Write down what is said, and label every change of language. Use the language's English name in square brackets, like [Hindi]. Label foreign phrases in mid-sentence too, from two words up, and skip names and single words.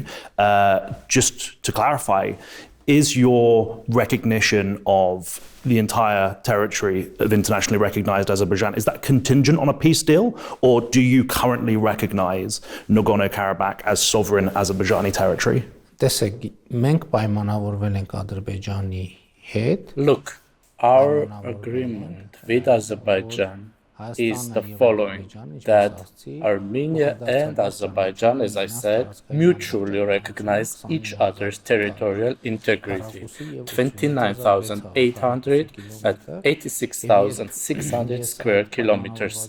[English] Just to clarify, is your recognition of the entire territory of internationally recognized Azerbaijan, is that contingent on a peace deal, or do you currently recognize Nagorno-Karabakh as sovereign Azerbaijani territory? [Armenian] Տեսեք, մենք պայմանավորվել ենք Ադրբեջանի [English] Look, our agreement with Azerbaijan is the following, that Armenia and Azerbaijan, as I said, mutually recognize each other's territorial integrity. 29,800 and 86,600 square kilometers.